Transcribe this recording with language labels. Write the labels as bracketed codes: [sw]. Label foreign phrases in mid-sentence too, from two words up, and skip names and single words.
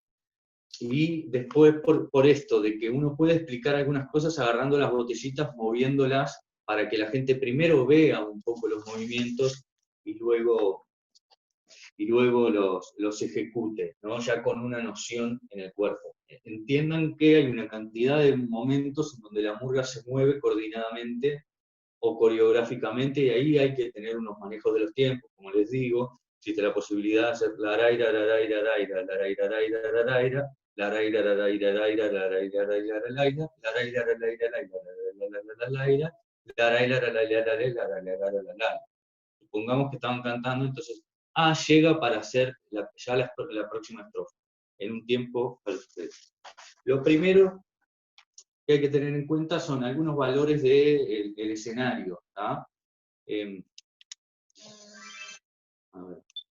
[es] Y después por esto de que uno puede explicar algunas cosas agarrando las botellitas, moviéndolas, para que la gente primero vea un poco los movimientos y luego los ejecute, ¿no? Ya con una noción en el cuerpo. Entiendan que hay una cantidad de momentos en donde la murga se mueve coordinadamente o coreográficamente, y ahí hay que tener unos manejos de los tiempos, como les digo, existe la posibilidad de hacer la raira, la raira, raira, la raira, raira, la raira, la raira, la raira, raira, la raira, raira, la raira, la raira, la raira, raira, la raira, la raira, la raira, la raira, la raira. Supongamos que estaban cantando, entonces llega para hacer ya la próxima estrofa, en un tiempo perfecto. Lo primero que hay que tener en cuenta son algunos valores del escenario. Eh, a ver.